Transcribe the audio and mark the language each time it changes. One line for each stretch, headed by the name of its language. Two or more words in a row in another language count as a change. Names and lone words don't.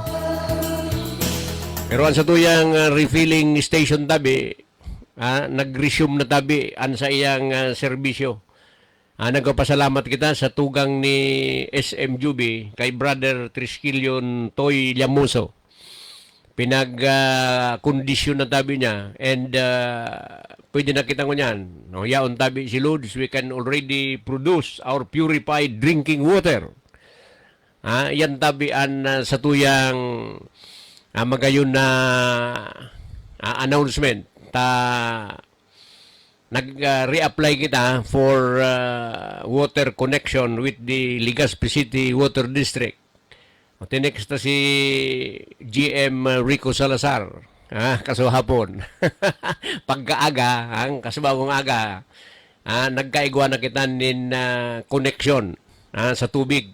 Bikol: Pero sa tuyang refilling station tabi, nag-resume na tabi an sa iyang serbisyo. Nagpapasalamat kita sa tugang ni SM Juby kay Brother Triskelion Toy Llamoso. Pinag-kondisyon na tabi niya and pwede na kita ngunyan. No, yaon tabi si Lourdes,
English: we can already produce our purified drinking water.
Bikol: Yan tabian sa tuyang magayon na announcement nag-reapply kita
English: for water connection with the
Bikol: Legazpi City Water District. Tinext na si GM Rico Salazar kaso hapon. Pagkaaga, kasabagong aga, nagkaigwa na kita nin connection sa tubig.